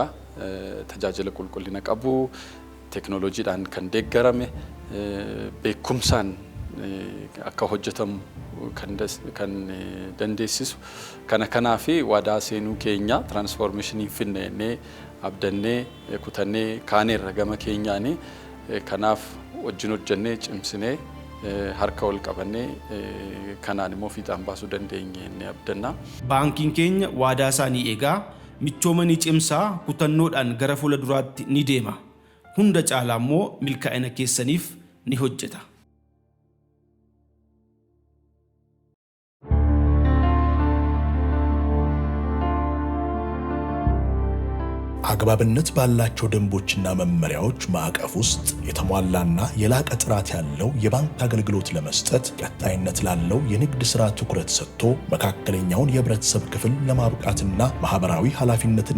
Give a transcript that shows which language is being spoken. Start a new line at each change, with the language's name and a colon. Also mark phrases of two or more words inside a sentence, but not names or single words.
Oromo: Tajaajila qulqullina qabu teknooloojiidhaan kan deeggarame beekumsaan akka hojjetamu kan dandeessisu kanaaf waadaa seenuu keenya transformation finnee abdannee kutannee kaaneerra gama keenyaanii kanaaf wajjin hojjennee cimsinee harka wal qabannee kanaan immoo fiixaan baasuu dandeenye ni abdanna. Baankiin keenya waadaa isaanii eegaa michoomanii cimsaa kutannoodhaan gara fuula duraatti ni deema. Hunda caalaa immoo milkaa'ina keessaniif ni hojjeta.
Amharic: አግባብነት ባላቸው ደንቦችና መመሪያዎች ማዕቀፍ ውስጥ የተሟላና የላቀ ጥራት ያለው የባንክ አገልግሎት ለመስጠት ቀጣይነት ላለው የንግድ ሥራ ትኩረት ሰጥቶ መካከለኛውን የህብረተሰብ ክፍል ለማብቃትና ማህበራዊ ኃላፊነትን